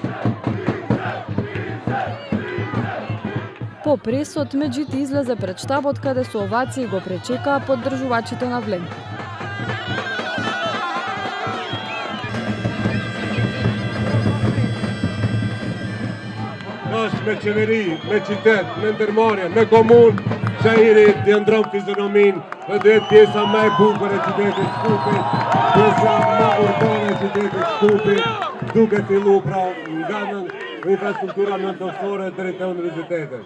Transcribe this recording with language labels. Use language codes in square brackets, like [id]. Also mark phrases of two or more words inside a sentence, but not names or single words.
[mk] По пресот, Меджити излезе пред штабот каде со овации го пречекаа поддржувачите на Влен. [sq] Наш me qeveri, me qytet, me ndërmarrje, me komun, Çairi të ndron fizionomin, dhe duhet pjesa më e bukur e qytetit Shkupit, pjesa më urbane e qytetit Shkupit, duke fillu pra nga infrastruktura nëntosore deri te universitetet.